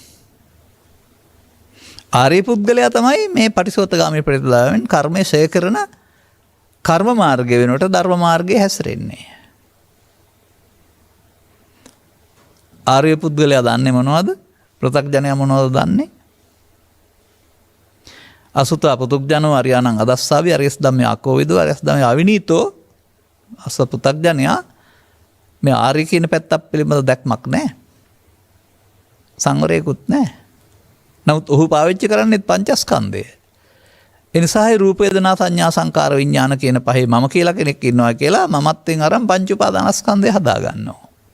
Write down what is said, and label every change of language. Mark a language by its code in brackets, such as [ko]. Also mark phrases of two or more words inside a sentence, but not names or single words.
[si] ආර්ය පුද්ගලයා තමයි මේ පටිසෝතගාමී ප්‍රතිපදාවෙන් කර්මය ඡය කරන කර්ම මාර්ගය වෙනකොට ධර්ම මාර්ගයේ හැසිරෙන්නේ. ආර්ය පුද්ගලයා දන්නේ මොනවද? පෘථග්ජනයා මොනවද දන්නේ? [pi] අසුත පුතුග්ජනෝ අරියානං අදස්සාවි අරියස් ධම්මේ අකෝවිදෝ අරියස් ධම්මේ අවිනීතෝ [si] අස පුතග්ජනයා මේ ආර්ය කියන පැත්තක් පිළිබඳ දැක්මක් නැහැ. සංවරයකුත් නැහැ. නමුත් ඔහු පාවිච්චි කරන්නේත් පංචස්කන්ධය. ඒ නිසා රූප වේදනා සංඥා සංකාර විඥාන කියන පහේ මම කියලා කෙනෙක් ඉන්නවා කියලා මමත්වෙන් අරන් පංච උපාදානස්කන්ධය හදා ගන්නවා.